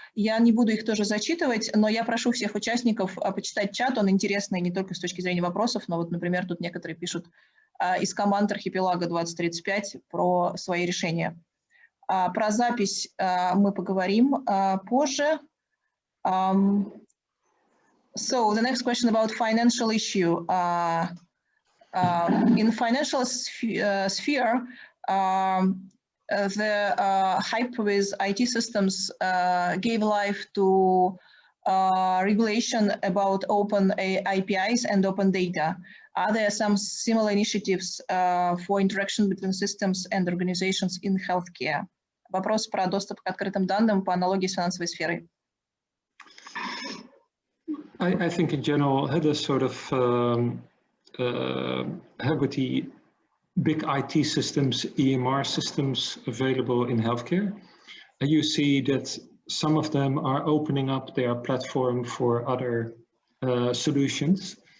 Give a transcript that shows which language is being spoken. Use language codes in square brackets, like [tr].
[ru] Я не буду их тоже зачитывать, но я прошу всех участников почитать чат. Он интересный не только с точки зрения вопросов, но вот, например, тут некоторые пишут из команд Архипелага 2035 про свои решения. Про запись мы поговорим позже. [en] So the next question about financial issue. In financial sphere, the hype with IT systems gave life to regulation about open APIs and open data. Are there some similar initiatives for interaction between systems and organizations in healthcare? [ru] Вопрос про доступ к открытым данным по аналогии с финансовой сферой. [en] I think in general, there's sort of with the big IT systems, EMR systems available in healthcare, and you see that some of them are opening up their platform for other solutions.